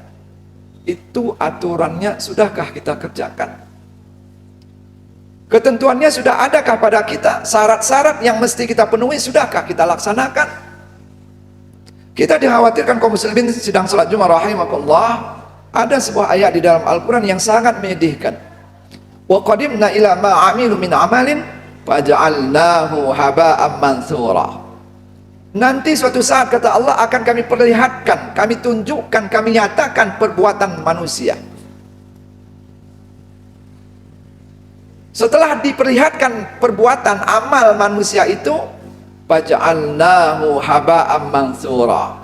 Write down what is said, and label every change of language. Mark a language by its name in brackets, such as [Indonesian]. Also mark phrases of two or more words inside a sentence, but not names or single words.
[Indonesian] Itu aturannya sudahkah kita kerjakan? Ketentuannya sudah adakah pada kita? Syarat-syarat yang mesti kita penuhi sudahkah kita laksanakan? Kita dikhawatirkan kaum muslimin sedang salat Jumat rahimakumullah, ada sebuah ayat di dalam Al-Quran yang sangat menyedihkan. [Arabic] وقدمنا إلى ما عملوا من عمل فجعلناه هباء منثورا. [Indonesian] Nanti suatu saat kata Allah akan kami perlihatkan, kami tunjukkan, kami nyatakan perbuatan manusia. Setelah diperlihatkan perbuatan amal manusia itu, [Arabic] فجعلناه هباء منثورا.